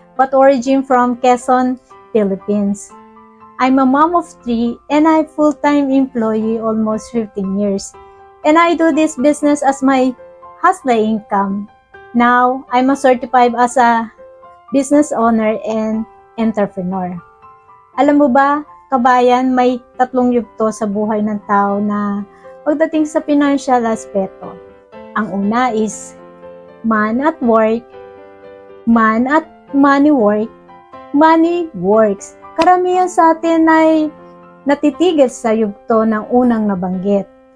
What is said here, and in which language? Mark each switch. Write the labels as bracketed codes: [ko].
[en] But origin from Quezon, Philippines. I'm a mom of 3 and I'm full-time employee almost 15 years. And I do this business as my hustle income. Now, I'm a certified as a business owner and entrepreneur. [tl] Alam mo ba, kabayan, may 3 yugto sa buhay ng tao na pagdating sa financial aspeto. Ang una is [en] man at work, man at money work, money works. [tl] Karamihan sa atin ay natitigil sa yugto ng unang nabanggit.